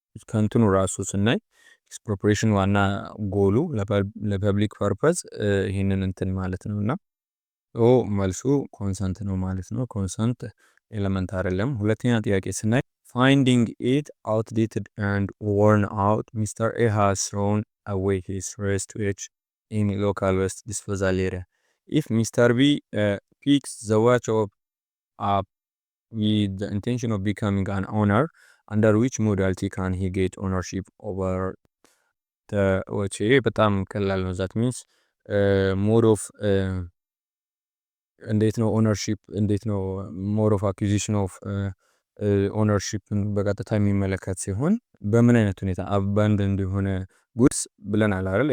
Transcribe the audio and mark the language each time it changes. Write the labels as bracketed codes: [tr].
[am] ከንትኑ ራሱ ስናይ ኤክስፕሮፕሪዬሽን ዋና ጎሉ ለፐብሊክ ፐርፐዝ ይሄንን እንትን ማለት ነውና መልሱ ኮንሰንት ነው ማለት ነው። ኮንሰንት ኤሌመንት አይደለም። ሁለተኛ ጥያቄ ስናይ [en] finding it outdated and worn out, Mr. A has thrown away his wristwatch in local waste disposal area. If Mr. B picks the watch up with the intention of becoming an owner, under which modality can he get ownership over the watch? [am] በጣም ቀላል ነው። ዛት ሚንስ ሞድ ኦፍ እንዴት ነው ኦነርሺፕ፣ እንዴት ነው ሞድ ኦፍ አኩዚሽን ኦፍ ኦነርሺፕን በቀጥታ የሚመለከት ሲሆን በምን አይነት ሁኔታ አባንደንድ የሆነ ጉድስ ብለናል አይደል?